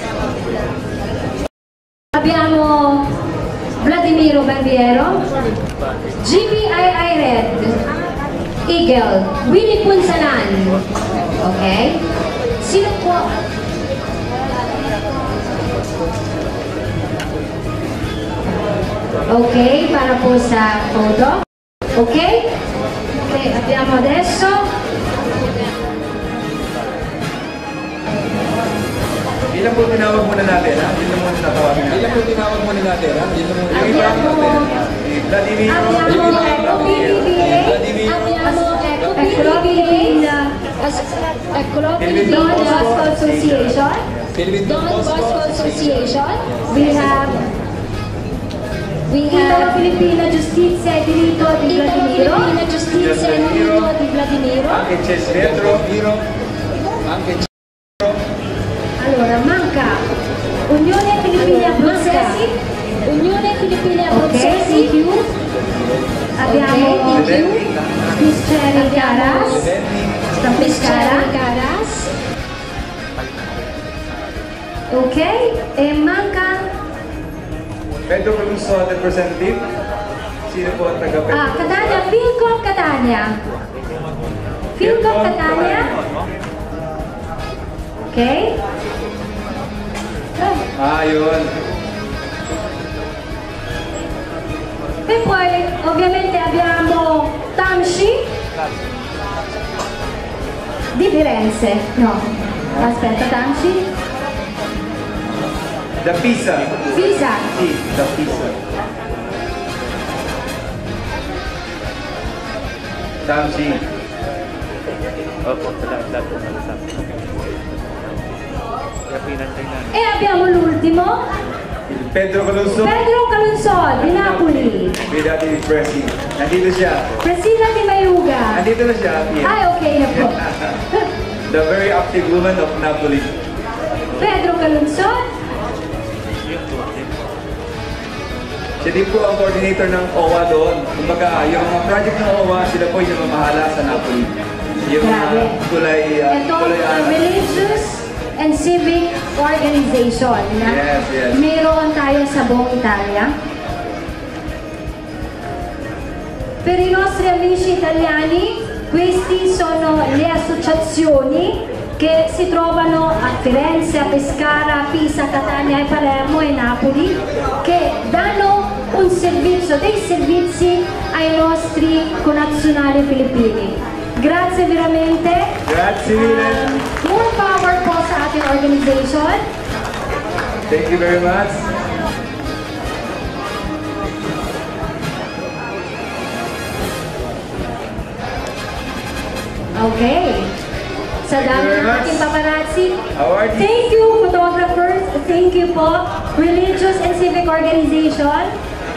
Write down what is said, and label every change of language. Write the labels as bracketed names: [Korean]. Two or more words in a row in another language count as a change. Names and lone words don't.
[Italian] Abbiamo Vladimiro Barbiero, GPII Red Eagle, Willie Punsalan. [Filipino] Okay? Sino po? Okay, para po sa photo. [Italian] Okay? Okay, abbiamo adesso [Filipino] Ilan po tinawag muna natin, ha? Ilan po tinatawagin natin? Ilan po tinawag muna natin, ha? Ilan po Vladimiro. Don Bosco Association. Don Bosco Association. [English] We have Filipina Giustizia e Diritto di Vladimiro. Filipina Giustizia e Diritto di Vladimiro. [Italian] Anche Cesvetro. Allora, manca Unione Filippine Abruzzesi. Unione Filippine Abruzzesi. Abbiamo Miss Cheryl Caras. Miss Cheryl Caras. Okay, e manca Pedro Lungsod representative. [Filipino] Sino po ang taga-Pedro? Catania, Philcom Catania. Philcom Catania. Okay. Yun. [Italian] E poi ovviamente abbiamo Tamsi di Firenze. No, aspetta, Tamsi. [English] The Pisa. Visa. Si, the Pisa. Samsi. [Filipino] Opo, lahat po malasap. Kaya pinantay na. [Italian] E abbiamo l'ultimo, Il Pedro Calunso. Pedro Calunzon di Napoli. [Filipino] May dati ni Presi. Nandito siya. Priscilla Di Mayuga. Nandito na siya. Pia. Ay, okay na po. [English] The very active woman of Napoli. Pedro Calunzon. [Filipino] Yun po. Siya din po ang coordinator ng OWA doon. Kumbaga, yung mga project ng OWA, sila po yung mamahala sa Napoli. Yung Grabe. [English] Ito, religious and civic organization na Yes, yes. [Filipino] mayroon tayo sa buong Italia. [Italian] Per i nostri amici italiani, questi sono le associazioni che si trovano a Firenze, a Pescara, a Pisa, Catania, e Palermo e Napoli, che danno un servizio, dei servizi ai nostri connazionali filippini. Grazie veramente. Grazie mille. [English] More power [Filipino] po sa ating organization. [English] Thank you very much. Okay. [Filipino] Sa dami [English] very [Filipino] ng [English] much. [Filipino] ating paparazzi. [English] Award. Thank you, photographers. Thank you po, religious and civic organization.